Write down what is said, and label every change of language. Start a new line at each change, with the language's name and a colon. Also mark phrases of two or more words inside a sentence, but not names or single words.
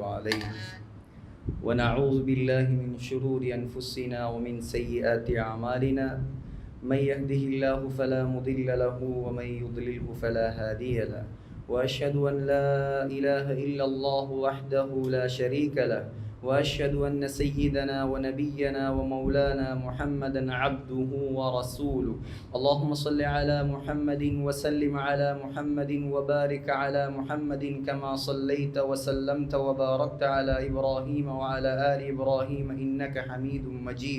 Arabic: عليه ونعوذ بالله من شرور أنفسنا ومن سيئات أعمالنا من يهده الله فلا مضل له ومن يضلل فلا هادي له وأشهد أن لا إله إلا الله وحده لا شريك له وأشهد أن سيدنا ونبينا ومولانا محمدا عبده ورسوله. اللهم صل على محمد وسلم على محمد وبارك على محمد كما صليت وسلمت وباركت على إبراهيم وعلى آل إبراهيم إنك حميد مجيد.